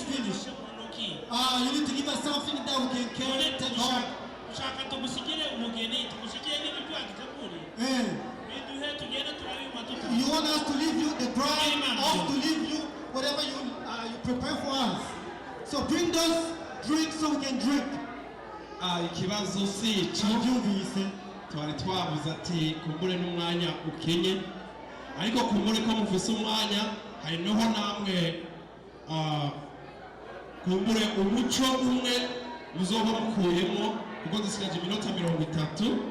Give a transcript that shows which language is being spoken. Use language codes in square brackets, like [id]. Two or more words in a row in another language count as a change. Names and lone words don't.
[en] You need to give us something that we can carry, take home. You want us to leave you the So bring those drinks so we can drink. [rn] Ikibazo si cyumvise twari twavuze ati kumbure n'umwanya ukenye ariko kumbure ko mufise umwanya hari noho namwe kumbure umuco umwe muzoba mukuyemo kuko dusigaje iminota 30